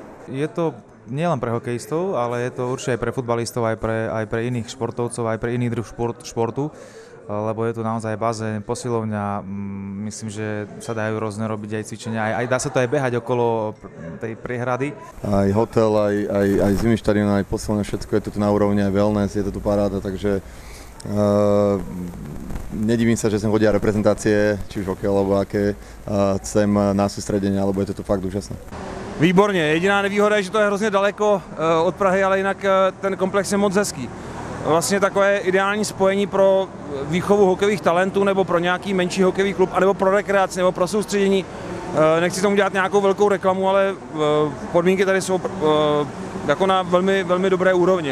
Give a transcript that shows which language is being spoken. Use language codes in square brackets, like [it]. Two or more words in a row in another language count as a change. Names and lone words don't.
[sk] Je to nielen pre hokejistov, ale je to určite aj pre futbalistov, aj pre iných športovcov, aj pre iný druh športu, lebo je tu naozaj bazén, posilovňa, myslím, že sa dajú rôzne robiť aj cvičenia, aj dá sa to aj behať okolo tej priehrady. Aj hotel, aj zimný štadión, aj posilovňa, všetko je to tu na úrovni, aj wellness, je to tu paráda, takže nedivím sa, že sem chodia reprezentácie, či už hokej alebo aké, sem na sústredenie, alebo je to tu fakt úžasné. [cs] Výborně, jediná nevýhoda je, že to je hrozně daleko od Prahy, ale jinak ten komplex je moc hezký. Vlastně takové ideální spojení pro výchovu hokejových talentů nebo pro nějaký menší hokejový klub, anebo pro rekreaci nebo pro soustředění. Nechci tomu dělat nějakou velkou reklamu, ale podmínky tady jsou jako na velmi, velmi dobré úrovni.